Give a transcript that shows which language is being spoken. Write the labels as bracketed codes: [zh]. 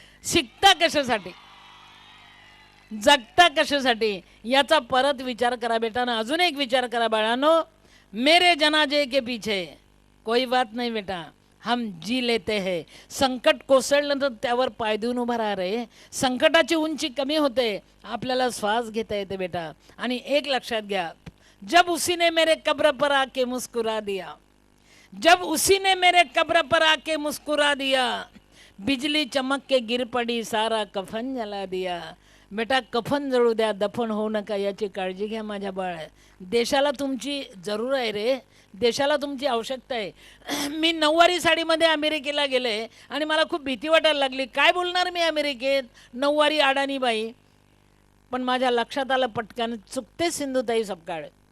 [mr] शिकता कशासाठी, जगता कशासाठी याचा परत विचार करा बेटा ना. अजून एक विचार करा बाळांनो. [hi] मेरे जनाजे के पीछे कोई बात नहीं बेटा, हम जी लेते हैं. [mr] संकट कोसळलं तर त्यावर पाय देऊन उभा राहा रे. संकटाची उंची कमी होते, आपल्याला श्वास घेता येते बेटा. आणि एक लक्षात घ्या, [hi] जब उसी ने मेरे कब्र पर आके मुस्कुरा दिया, जब उसी ने मेरे कब्र पर आके मुस्कुरा दिया, बिजली चमक के गिर पड़ी सारा कफन जला दिया. [mr] बेटा कफन जळू द्या, दफन होऊ नका याची काळजी घ्या माझ्या बाळ. देशाला तुमची जरूर आहे रे, देशाला तुमची आवश्यकता आहे. मी नऊवारी साडीमध्ये अमेरिकेला गेले आणि मला खूप भीती वाटायला लागली. काय बोलणार मी अमेरिकेत, नऊवारी अडाणी बाई. पण माझ्या लक्षात आलं पटकन, चुकते सिंधुताई सपकाळ.